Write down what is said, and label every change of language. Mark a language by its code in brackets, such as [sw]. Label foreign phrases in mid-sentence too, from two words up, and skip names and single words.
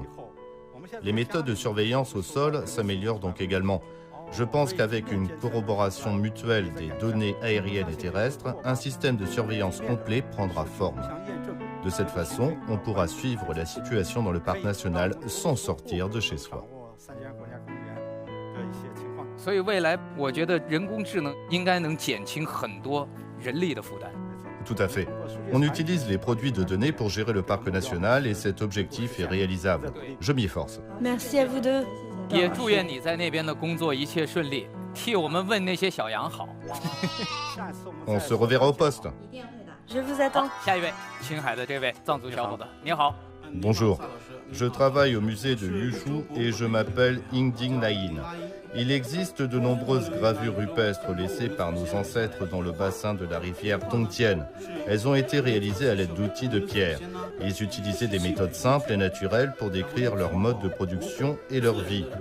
[fr] Les méthodes de surveillance au sol s'améliorent donc également. Je pense qu'avec une corroboration mutuelle des données aériennes et terrestres, un système de surveillance complet prendra forme. De cette façon, on pourra suivre la situation dans le parc national sans sortir de chez soi. [zh] 所以未来，我觉得人工智能应该能减轻很多人力的负担。 [fr] Tout à fait. On utilise les produits de données pour gérer le parc national et cet objectif est réalisable. Je m'y efforce. Merci à vous deux. [zh] 也祝愿你在那边的工作一切顺利，替我们问那些小羊好。 [fr] On se reverra au poste. Je vous attends. [zh] 下一位，青海的这位藏族小伙子，你好。 [fr] Bonjour. Je travaille au musée de Yushu et je m'appelle Yingding Naïn. Il existe de nombreuses gravures rupestres laissées par nos ancêtres dans le bassin de la rivière Tongtian. Elles ont été réalisées à l'aide d'outils de pierre. Ils utilisaient des méthodes simples et naturelles pour décrire leur mode de production et leur vie.